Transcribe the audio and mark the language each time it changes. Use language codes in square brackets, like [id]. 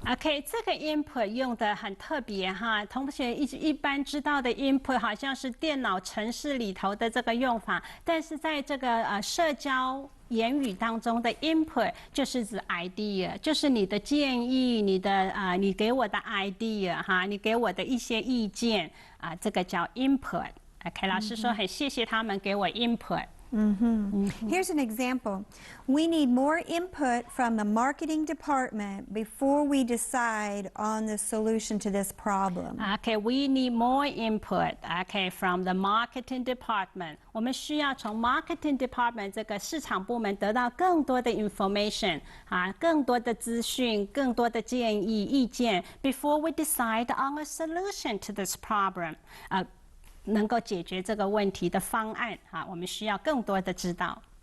[zh] OK， 这个 input 用的很特别哈，同学一般知道的 input 好像是电脑程式里头的这个用法，但是在这个社交言语当中的 input 就是指 idea， 就是你的建议，你给我的 idea 哈，你给我的一些意见这个叫 input。OK， 老师说很谢谢他们给我 input。 [en] Here's an example. We need more input from the marketing department before we decide on the solution to this problem. Okay, we need more input. Okay, from the marketing department. [zh] 我们需要从 marketing department 这个市场部门得到更多的 information 更多的资讯，更多的建议意见 [en] before we decide on a solution to this problem. [zh] 能够解决这个问题的方案我们需要更多的知道。